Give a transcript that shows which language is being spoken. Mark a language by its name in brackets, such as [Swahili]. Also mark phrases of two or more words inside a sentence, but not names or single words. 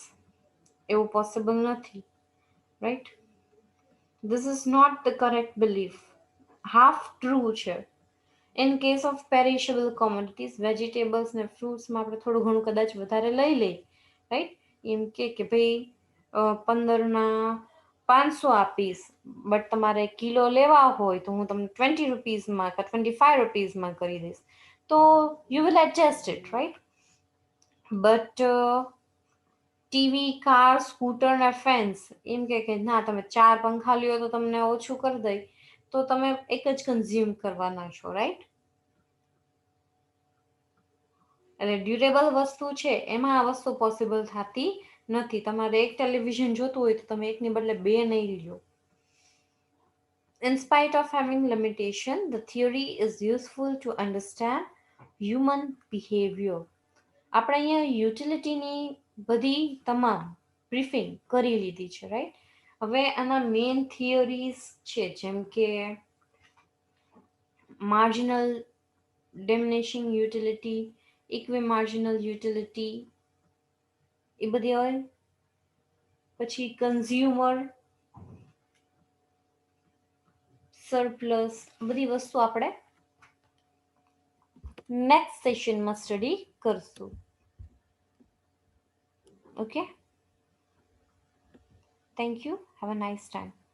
[Gujarati] એવું possible નથી, right? [English] This is not the correct belief. Half true [Gujarati] છે. [English] In case of perishable commodities, vegetables [Gujarati] ને ફ્રૂટ્સમાં આપણે થોડું ઘણું કદાચ વધારે લઈ લઈએ, રાઈટ? એમ કે ભાઈ 15ના 500 આપીશ, બટ તમારે કિલો લેવા હોય તો હું તમને 20 રૂપીઝમાં કે 25 રૂપીઝમાં કરી દઈશ, તો [English] you will adjust it, [Gujarati] રાઈટ? બટ ટીવી, કાર, સ્કૂટર ને ફેન્સ એમ કે ના તમે 4 પંખા લ્યો તો તમને ઓછું કરી દઈ, તો તમે એક જ કન્ઝ્યુમ કરવાના છો, રાઈટ? એટલે ડ્યુરેબલ વસ્તુ છે એમાં આ વસ્તુ પોસિબલ થતી નથી. તમારે એક ટેલિવિઝન જોતું હોય તો તમે એકની બદલે 2 નહીં લ્યો. [English] In spite of having limitation, the theory is useful to understand human behavior. [Gujarati] આપણે અહીંયા યુટિલિટીની બધી તમામ બ્રીફિંગ કરી લીધી છે, રાઈટ? હવે આના [English] main theories [Gujarati] છે, જેમ કે [English] marginal diminishing utility, equimarginal utility, [Gujarati] એ બધી હોય. પછી [English] consumer surplus, [Gujarati] બધી વસ્તુ આપણે નેક્સ્ટ સેશનમાં સ્ટડી કરશું. [English] okay, thank you, have a nice time.